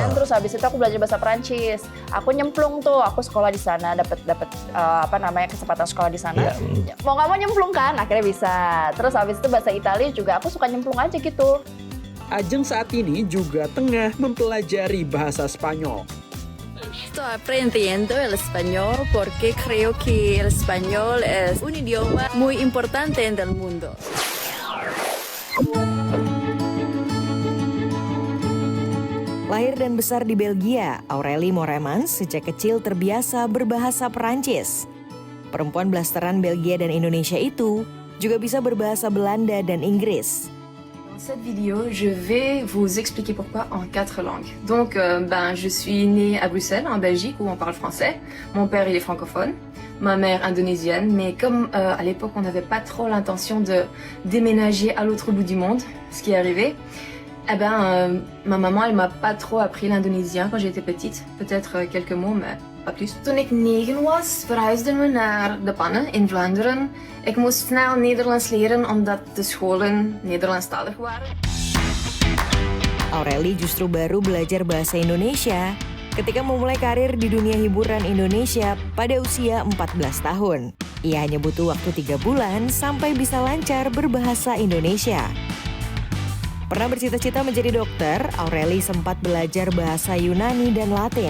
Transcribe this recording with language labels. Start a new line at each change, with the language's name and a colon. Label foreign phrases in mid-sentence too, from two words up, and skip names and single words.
Indonesian: Terus habis itu aku belajar bahasa Prancis. Aku nyemplung tuh. Aku sekolah di sana, dapat kesempatan sekolah di sana. Yeah. Mau nggak mau nyemplung kan, akhirnya bisa. Terus habis itu bahasa Italia juga aku suka nyemplung aja gitu. Ajeng saat ini juga tengah mempelajari bahasa Spanyol.
Spanish: Estoy aprendiendo el español porque creo que el español es un idioma muy importante en el mundo.
Indonesian: Lahir dan besar di Belgia, Aurélie Moermans sejak kecil terbiasa berbahasa Perancis. Perempuan blasteran Belgia dan Indonesia itu juga bisa berbahasa Belanda dan Inggris.
French: Dans cette vidéo, je vais vous expliquer pourquoi en 4 langues. Donc, je suis née à Bruxelles, en Belgique, où on parle français. Mon père, il est francophone. Ma mère indonésienne, mais comme à l'époque, on n'avait pas trop l'intention de déménager à l'autre bout du monde, ce qui est arrivé, ma maman, elle m'a pas trop appris l'indonésien quand j'étais petite. Peut-être quelques mots, mais pas plus.
Dutch: Toen ik 9 was, verhuisden we naar De Pannen in Vlaanderen. Ik moest snel Nederlands leren omdat de scholen Nederlandstalig waren.
Indonesian: Aurélie justru baru belajar bahasa Indonesia ketika memulai karir di dunia hiburan Indonesia pada usia 14 tahun. Ia hanya butuh waktu 3 bulan sampai bisa lancar berbahasa Indonesia. Pernah bercita-cita menjadi dokter, Aurélie sempat belajar bahasa Yunani dan Latin.